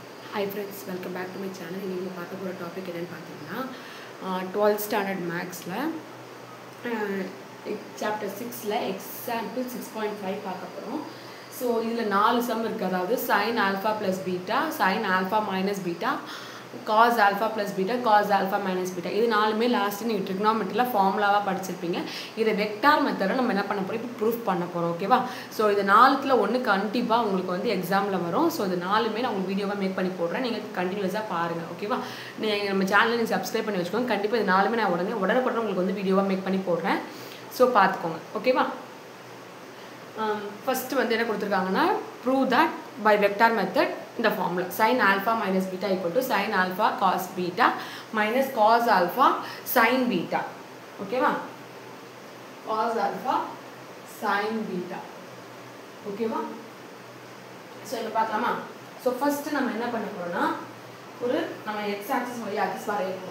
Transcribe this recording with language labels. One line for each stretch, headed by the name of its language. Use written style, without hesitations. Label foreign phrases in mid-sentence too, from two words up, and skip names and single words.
English: Hi friends, welcome back to my channel.
Tamil: இன்னைக்கு நம்ம பார்க்க போகிற டாபிக் என்னென்னு பார்த்தீங்கன்னா 12th
English: standard mathsil chapter
Tamil: 6ல் எக்ஸாம்பிள் 6.5 பார்க்க போகிறோம். ஸோ இதில் 4 சம் இருக்குது.
English: அதாவது sin alpha plus beta, sin alpha minus beta, cos alpha plus beta, cos alpha minus beta.
Tamil: இது நாலுமே லாஸ்ட்டு நீங்கள் ட்ரிக்னாமெட்ரியில் ஃபார்முலாவாக படிச்சிருப்பீங்க. இதை
English: vector methodil
Tamil: நம்ம என்ன பண்ண போகிறோம், இப்போ ப்ரூஃப் பண்ண போகிறோம். ஓகேவா? ஸோ இது 4ல் ஒன்று கண்டிப்பாக உங்களுக்கு வந்து எக்ஸாமில் வரும். ஸோ இது 4மே நான் உங்களுக்கு வீடியோவாக மேக் பண்ணி போடுறேன். நீங்கள் கண்டினியூஸாக பாருங்கள். ஓகேவா? நீங்கள் நம்ம சேனலில் நீங்கள் சப்ஸ்கிரைப் பண்ணி வச்சுக்கோங்க. கண்டிப்பாக இது 4மே நான் உடனுக்குடன் உங்களுக்கு வந்து வீடியோவாக மேக் பண்ணி போடுறேன். ஸோ பார்த்துக்கோங்க. ஓகேவா? ஃபஸ்ட்டு வந்து என்ன கொடுத்துருக்காங்கன்னா
English: prove that by vector method இந்த ஃபார்முலா sin alpha minus beta equal to sin alpha cos beta minus cos alpha sin beta. ஓகேவா? cos alpha sin beta.
Tamil: ஓகேவா? ஸோ இப்போ பார்க்கலாமா? ஸோ ஃபஸ்ட்டு நம்ம என்ன பண்ண போகிறோம்னா நம்ம
English: x axis y axis
Tamil: வரையணும்.